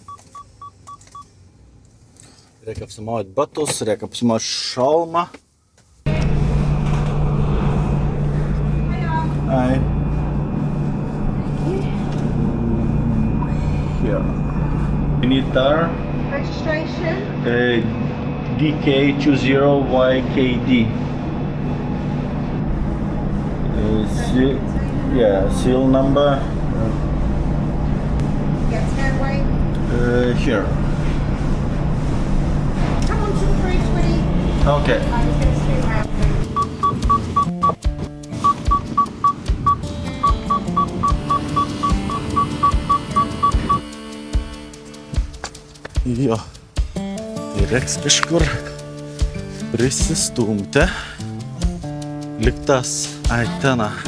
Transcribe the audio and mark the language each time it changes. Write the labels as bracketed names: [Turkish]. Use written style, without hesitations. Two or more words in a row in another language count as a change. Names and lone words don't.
[Lithuanian] Reikia apsimauti batus, reikia apsimauti šalmą. [English] Hi. Here. You need tar? Registration? DK20YKD. Seal number. Yes, headway. Here. Come on to 320. Okay. I was going to see how. [Lithuanian] Jo. Tai reiks kažkur prisistumti. Liktas aitena.